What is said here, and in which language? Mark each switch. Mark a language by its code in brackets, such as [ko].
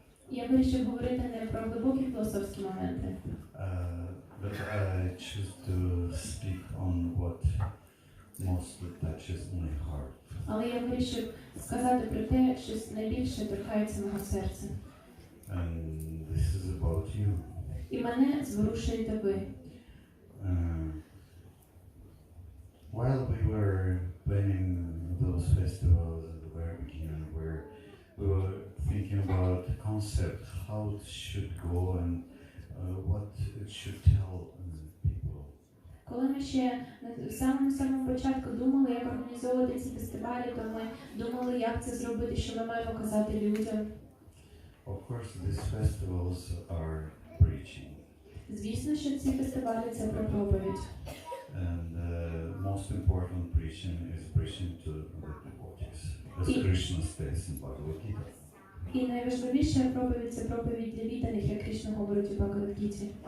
[uk] Я вирішив говорити не про глибокі філософські моменти, [en] but I choose to speak on what mostly touches my heart. [uk] але я вирішив сказати про те, що найбільше торкається мого серця. [en] And this is about you. [uk] І мене зворушуєте ви. [en] While we were planning those festivals at the very beginning, we were thinking about the concept, how it should go and what it should tell people. [uk] Коли ми ще на самому початку думали, як організовувати ці фестивалі, то ми думали, як це зробити, що ми маємо казати людям. [en] Of course, these festivals are preaching. [uk] Звісно, що ці фестивалі – це про проповідь. [en] And most important preaching is preaching to the devotees, as Krishna states in Bhagavad Gita. [uk] І найважливіша проповідь – це проповідь для відданих, як Кришна говорить у Бхагавад-гіті.